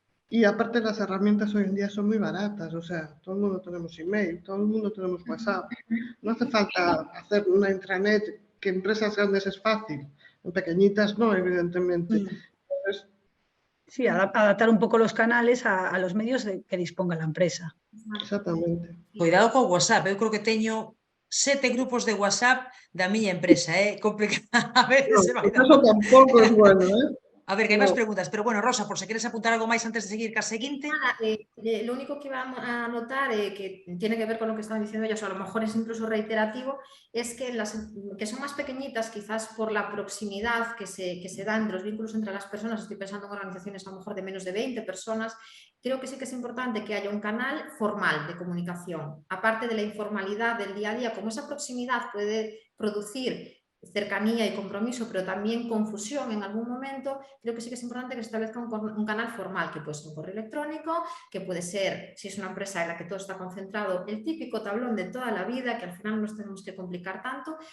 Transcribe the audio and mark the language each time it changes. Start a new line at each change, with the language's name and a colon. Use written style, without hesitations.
Spanish: Y aparte las herramientas hoy en día son muy baratas, o sea, todo el mundo tenemos email, todo el mundo tenemos WhatsApp. No hace falta hacer una intranet, que en empresas grandes es fácil, en pequeñitas no, evidentemente. Entonces, sí, adaptar un poco los canales a los medios que disponga la empresa. Exactamente.
Galician: Cuidado co WhatsApp, eu creo que teño 7 grupos de WhatsApp da miña empresa, complicado, a veces se vai
Spanish: Eso
Galician: dando. tampouco é bueno, A ver, que hai máis preguntas, pero bueno, Rosa, por se queres apuntar algo máis antes de seguir ca seguinte.
Spanish: Nada, lo único que iba a notar, que tiene que ver con lo que estaban diciendo ellos, o a lo mejor es incluso reiterativo, es que las que son más pequeñitas, quizás por la proximidad que se da entre los vínculos entre las personas, estoy pensando en organizaciones a lo mejor de menos de 20 personas, creo que sí que es importante que haya un canal formal de comunicación, aparte de la informalidad del día a día, como esa proximidad puede producir cercanía y compromiso, pero también confusión en algún momento, creo que sí que es importante que se establezca un canal formal, que puede ser un correo electrónico, que puede ser, si es una empresa en la que todo está concentrado, el típico tablón de toda la vida, que al final no nos tenemos que complicar tanto.